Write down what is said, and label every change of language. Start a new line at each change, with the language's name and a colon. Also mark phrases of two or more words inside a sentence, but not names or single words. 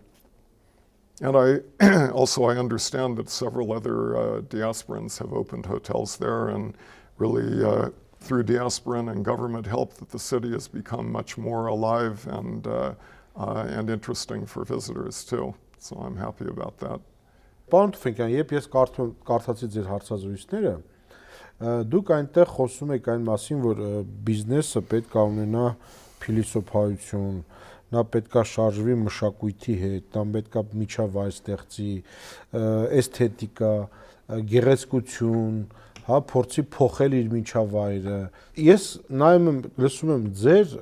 English: And I understand that several other diasporans have opened hotels there, and really through diasporan and government help that the city has become much more alive and interesting for visitors too. So I'm happy about that.
Armenian: Պարոն Թուֆենկյան, երբ ես կարդացի ձեր հարցազրույցները, դուք այնտեղ խոսում եք այն մասին, որ բիզնեսը պետք է ունենա փիլիսոփայություն, նա պետք է շարժվի մշակույթի հետ, նա պետք է միջավայր ստեղծի, էսթետիկա, գեղեցկություն, փորձի փոխել իր միջավայրը։ Ես նայում եմ, լսում եմ